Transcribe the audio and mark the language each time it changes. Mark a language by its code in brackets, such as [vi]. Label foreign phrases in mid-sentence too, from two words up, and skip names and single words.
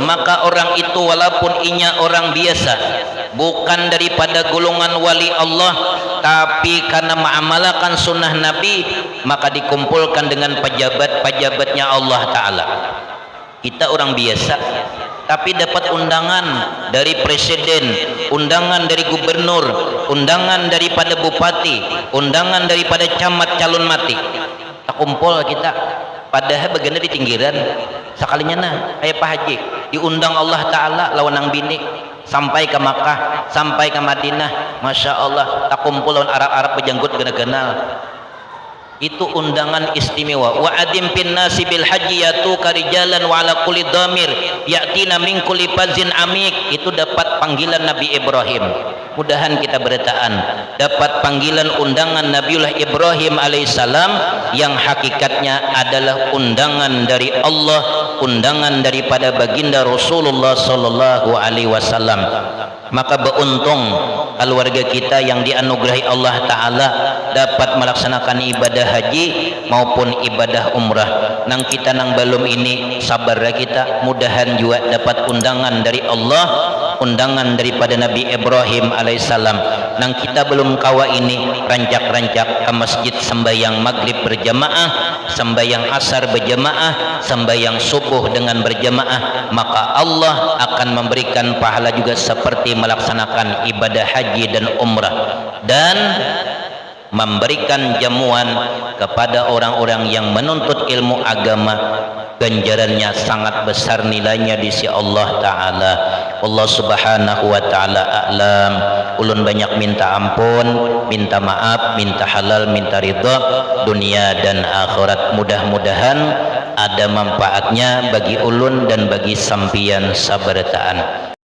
[bjn] Maka orang itu walaupun inya orang biasa, bukan daripada golongan wali Allah, tapi karena mengamalkan sunnah Nabi, maka dikumpulkan dengan pejabat-pejabatnya Allah Ta'ala. [id] Kita orang biasa, tapi dapat undangan dari presiden, undangan dari gubernur, undangan daripada bupati, undangan daripada camat calon mati. [bjn] Tak kumpul kita, padahal bagiannya di pinggiran. Sekalinya nah, ayah Pak Haji diundang Allah Ta'ala lawan nang bini sampai ke Makkah, sampai ke Madinah. [ar] ما شاء الله, [bjn] tak kumpul lawan Arab-Arab pejanggut gana-ganal. Itu undangan istimewa. [ar] وأذن في الناس بالحج يأتوك رجالا وعلى كل ضامر يأتين من كل فج عميق. [bjn] Itu dapat panggilan Nabi Ibrahim. Mudahan kita bertaan dapat panggilan undangan Nabiullah Ibrahim alaihissalam, yang hakikatnya adalah undangan dari Allah undangan daripada baginda Rasulullah [ar] صلى الله عليه وسلم. [id] Maka beruntung keluarga kita yang dianugerahi Allah Ta'ala dapat melaksanakan ibadah haji maupun ibadah umrah. [bjn] Nang kita nang belum ini sabarlah kita, mudahan juga dapat undangan dari Allah, undangan daripada Nabi Ibrahim alaihissalam. Nang kita belum kawa ini rancak-rancak ke masjid sembahyang maghrib berjamaah, sembahyang asar berjamaah, sembahyang subuh dengan berjamaah, [id] maka Allah akan memberikan pahala juga seperti melaksanakan ibadah haji dan umrah, dan memberikan jamuan kepada orang-orang yang menuntut ilmu agama. Ganjarannya sangat besar nilainya di sisi Allah Ta'ala. [ar] الله سبحانه وتعالى أعلم. [bjn] Ulun banyak minta ampun, minta maaf, minta halal, minta ridha dunia dan akhirat. Mudah-mudahan ada manfaatnya bagi ulun dan bagi sampian sabartaan.